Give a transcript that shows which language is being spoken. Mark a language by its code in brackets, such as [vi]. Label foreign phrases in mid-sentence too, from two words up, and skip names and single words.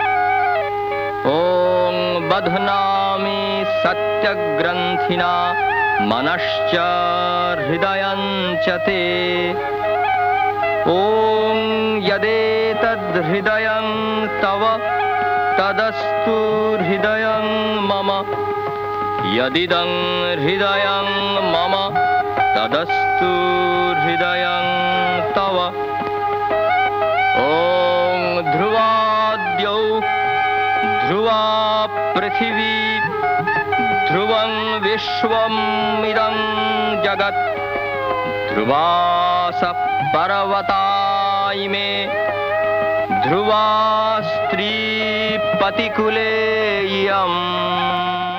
[sa] ওং বধ্নামি সত্যগ্রন্থিনা মনশ্চ হৃদয়ং চ তে। ওং যদেতদ্ হৃদয়ং তব তদস্তু হৃদয়ং মম, यदिदं हृदयं मम तदस्तु हृदयं तव। ॐ ध्रुवाद्यौ ध्रुवा पृथिवी ध्रुवं विश्वमिदं जगत्, ध्रुवास पर्वता इमे ध्रुवा स्त्री पतिकुले इयम्।